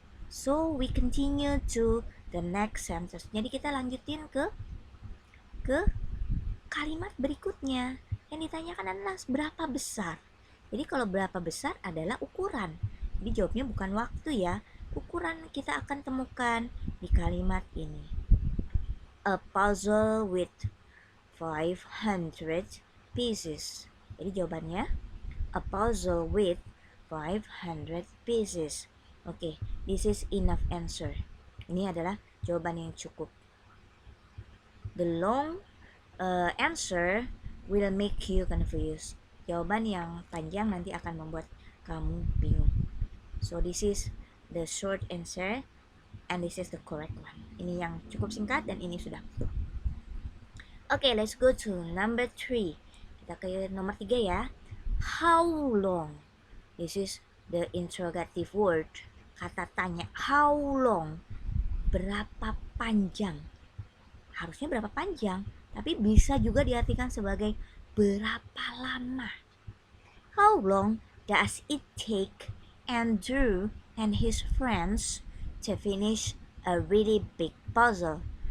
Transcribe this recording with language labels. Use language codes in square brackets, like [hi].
[en] So we continue to the next sentence. [id] Jadi kita lanjutin ke kalimat berikutnya. Yang ditanyakan adalah berapa besar. Jadi kalau berapa besar adalah ukuran. Jadi jawabnya bukan waktu ya. Ukuran kita akan temukan di kalimat ini. [en] A puzzle with 500 pieces. [id] Jadi jawabannya [en] a puzzle with 500 pieces. Oke, this is enough answer. [id] Ini adalah jawaban yang cukup. [en] The long answer will make you confused. [id] Jawaban yang panjang nanti akan membuat kamu bingung. [en] So this is the short answer and this is the correct one. [id] Ini yang cukup singkat dan ini sudah betul. [en] Okay, let's go to number 3. [id] Kita ke nomor 3 ya. [en] How long? This is the interrogative word. [id] Kata tanya, [en] how long? [id] Berapa panjang? Harusnya berapa panjang, tapi bisa juga diartikan sebagai berapa lama. [en] How long does it take Andrew and his friends to finish a really big puzzle?